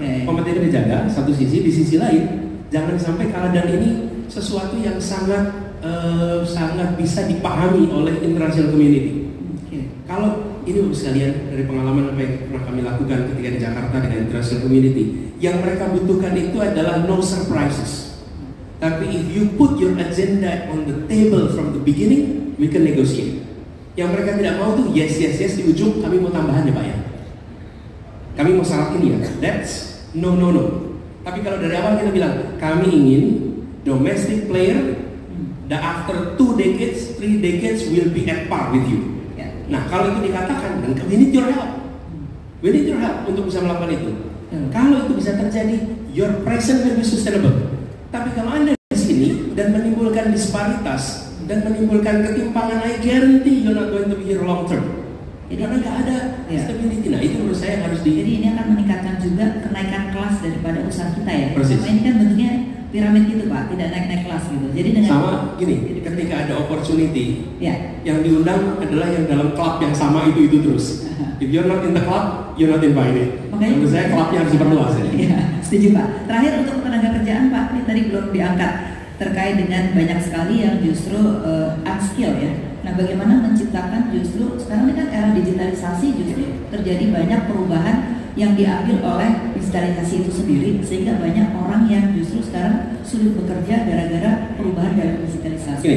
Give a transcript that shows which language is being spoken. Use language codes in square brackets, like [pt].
[id] Kompetitif dijaga satu sisi, di sisi lain jangan sampai kalah, dan ini sesuatu yang sangat bisa dipahami oleh international community. Kalau ini Bapak sekalian dari pengalaman apa yang pernah kami lakukan ketika di Jakarta dengan international community, yang mereka butuhkan itu adalah [en] no surprises. [id] Tapi [en] if you put your agenda on the table from the beginning, we can negotiate. [id] Yang mereka tidak mau tuh yes di ujung, kami mau tambahan ya Pak ya. Kami mau syarat ini ya. [en] That's no. [id] Tapi kalau dari awal kita bilang kami ingin [en] domestic player, after 2 decades, 3 decades will be at par with you. [id] Nah, kalau itu dikatakan, dan [en] we need your help. We need your help [id] untuk bisa melakukan itu. Kalau itu bisa terjadi, [en] your present will be sustainable. [id] Tapi kalau Anda di sini dan menimbulkan disparitas dan menimbulkan ketimpangan, [en] I guarantee you're not going to be here long term. [id] Jadi karena nggak ada stability. Nah, itu menurut saya harus Jadi ini akan meningkatkan juga kenaikan kelas daripada usaha kita ya. Persis. Sama ini kan bentuknya piramid gitu Pak, tidak naik-naik kelas gitu. Jadi dengan sama gini, ketika ada opportunity, yang diundang adalah yang dalam klub yang sama itu terus. [en] If you're not in the club, you're not invited. [id] Makanya menurut saya klubnya harus diperluas. Ya, setuju Pak. Terakhir untuk tenaga kerjaan Pak, ini tadi belum diangkat terkait dengan banyak sekali yang justru unskill ya. Nah, bagaimana menciptakan justru sekarang ini kan era digitalisasi, justru terjadi banyak perubahan yang diambil oleh digitalisasi itu sendiri, sehingga banyak orang yang justru sekarang sulit bekerja gara-gara perubahan dalam digitalisasi.